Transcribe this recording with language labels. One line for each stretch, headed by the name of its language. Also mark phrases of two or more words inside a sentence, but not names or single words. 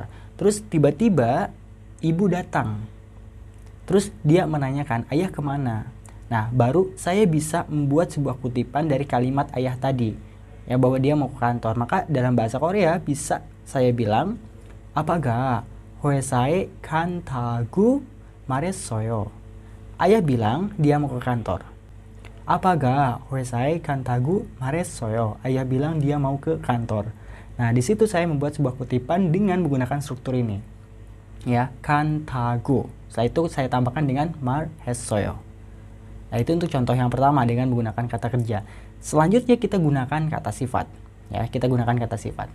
Indonesian: Terus tiba-tiba ibu datang. Terus dia menanyakan, "Ayah kemana?" Nah, baru saya bisa membuat sebuah kutipan dari kalimat ayah tadi, ya, bahwa dia mau ke kantor. Maka dalam bahasa Korea bisa saya bilang, "Apakah
Korean: 회사에 간다고 말했어요?"
Indonesian: Ayah bilang dia mau ke kantor.
Korean: "Apakah 회사에 간다고 말했어요?"
Indonesian: Ayah bilang dia mau ke kantor. Nah, di situ saya membuat sebuah kutipan dengan menggunakan struktur ini. Ya, 간다고. Setelah itu saya tambahkan dengan 말했어요. Nah, itu untuk contoh yang pertama dengan menggunakan kata kerja. Selanjutnya kita gunakan kata sifat. Ya, kita gunakan kata sifat.